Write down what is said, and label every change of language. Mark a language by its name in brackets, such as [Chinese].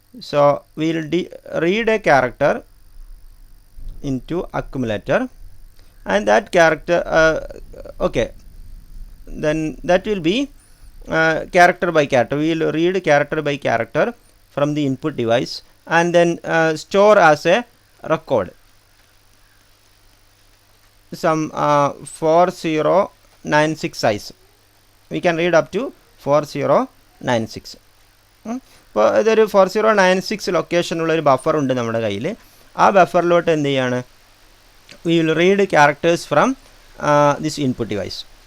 [English] So we will read a character into accumulator, and that character okay, then that will be character by character. We will read character by character from the input device and then store as a record some 4096 size. We can read up to 4096. [Malayalam] ഇപ്പോൾ ഇതൊരു 4096 ലൊക്കേഷനുള്ളൊരു buffer ഉണ്ട് നമ്മുടെ കയ്യിൽ. ആ ബഫറിലോട്ട് എന്ത് ചെയ്യാണ്, [English] we will read characters from this input device.